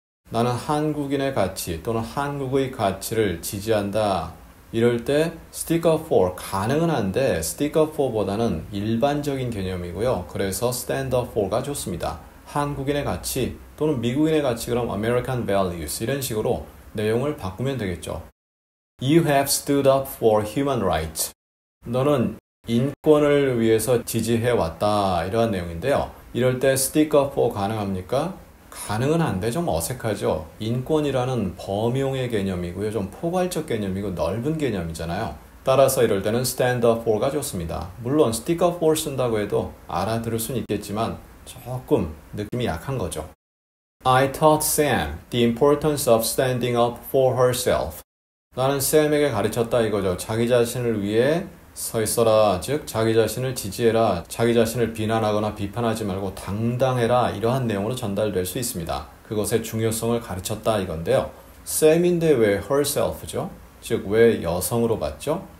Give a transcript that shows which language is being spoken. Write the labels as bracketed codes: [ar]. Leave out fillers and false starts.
[ko] 나는 한국인의 가치 또는 한국의 가치를 지지한다. 이럴 때 stick up for 가능은 한데 stick up for보다는 일반적인 개념이고요. 그래서 stand up for가 좋습니다. 한국인의 가치 또는 미국인의 가치 그럼 American values 이런 식으로 내용을 바꾸면 되겠죠. [en] You have stood up for human rights. [ko] 너는 인권을 위해서 지지해왔다. 이러한 내용인데요. 이럴 때 stick up for 가능합니까? 가능은 한데 좀 어색하죠. 인권이라는 범용의 개념이고요. 좀 포괄적 개념이고 넓은 개념이잖아요. 따라서 이럴 때는 stand up for가 좋습니다. 물론 stick up for 쓴다고 해도 알아들을 수는 있겠지만 조금 느낌이 약한 거죠. [en] I taught Sam the importance of standing up for herself. [ko] 나는 샘에게 가르쳤다 이거죠. 자기 자신을 위해 서 있어라. 즉 자기 자신을 지지해라. 자기 자신을 비난하거나 비판하지 말고 당당해라. 이러한 내용으로 전달될 수 있습니다. 그것의 중요성을 가르쳤다 이건데요. 샘인데 왜 herself죠? 즉 왜 여성으로 봤죠?